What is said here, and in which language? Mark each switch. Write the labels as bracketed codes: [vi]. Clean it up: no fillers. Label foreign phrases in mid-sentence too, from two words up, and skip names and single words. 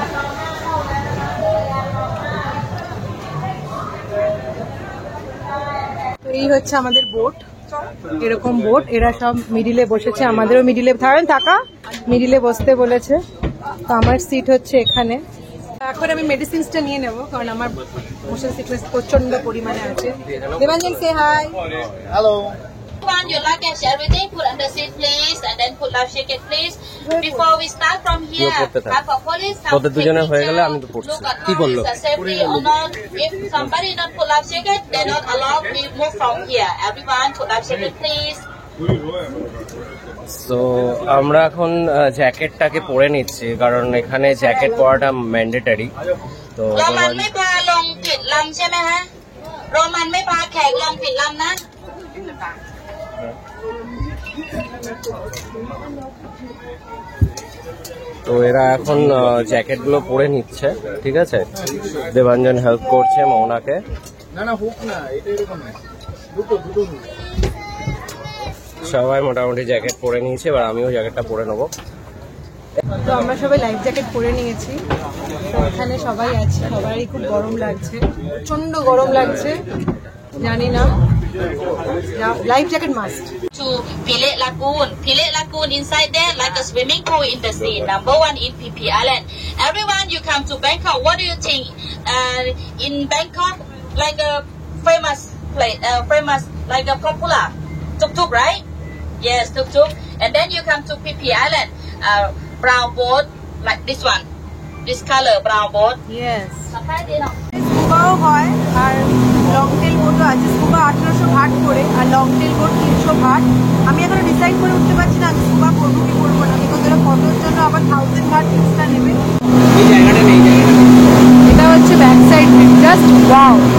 [bn] তো এই হচ্ছে আমাদের বোট, এরকম বোট। এরা সব মিডিলে বসেছে, আমাদেরও মিডিলে থাকা, মিডিলে বসতে বলেছে। তো আমার সিট হচ্ছে এখানে। এখন আমি মেডিসিনসটা নিয়ে নেব, কারণ আমার [en] motion sickness [bn] প্রচন্ড পরিমাণে আছে। দেবাঞ্জন, সে হাই। হ্যালো। [en] One, your luggage, everything put under seat, please, and then put life jacket, please. Before we start from here, have a police come take picture. Look at how is the safety or not. If somebody not put life jacket, they're not allowed. We move from here. Everyone put life jacket, please. [bn] সো আমরা এখন জ্যাকেটটাকে পরে নিচ্ছি, কারণ এখানে জ্যাকেট পরাটা ম্যান্ডেটারি। তো [th] রোমান ไม่พาลงผิดลำใช่ไหมฮะโรมันไม่พาแขกลงผิดลำนะ [bn] তো এরা এখন জ্যাকেটগুলো পরে নিচ্ছে, ঠিক আছে। দেবাঞ্জন হেল্প করছে মৌনাকে। সবাই মোটামুটি জ্যাকেট পরে নিয়েছে, এবার আমিও জ্যাকেটটা পরে নেবো। তো আমরা সবাই [en] life jacket [bn] পরে নিয়েছি। তো এখানে সবাই আছে, সবারই খুব গরম লাগছে, প্রচন্ড গরম লাগছে, জানি না। [en] life jacket must. To Philet Lagoon. Philet Lagoon inside there like a swimming pool in the sea. Number 1 in PP Island. Everyone, you come to Bangkok. What do you think? In Bangkok, like a famous place, famous like a popular tuk tuk, right? Yes, tuk tuk. And then you come to PP Island, brown boat like this one, this color brown boat. Yes. [bn] স্কুবাও হয় আর [en] long tail boat-o [bn] আছে। স্কুবা 1800 ভাট করে আর [en] long tail boat [bn] 300 ভাট। আমি এখনো ডিসাইড করে উঠতে পারছি না আমি স্কুবা করবো কি করবো না, বিকজ ওরা ফটোর জন্য আবার 1000 ভাট এক্সট্রা নেবে। এই জায়গাটা নেই, জায়গাটা এটা হচ্ছে [en] back side, just wow.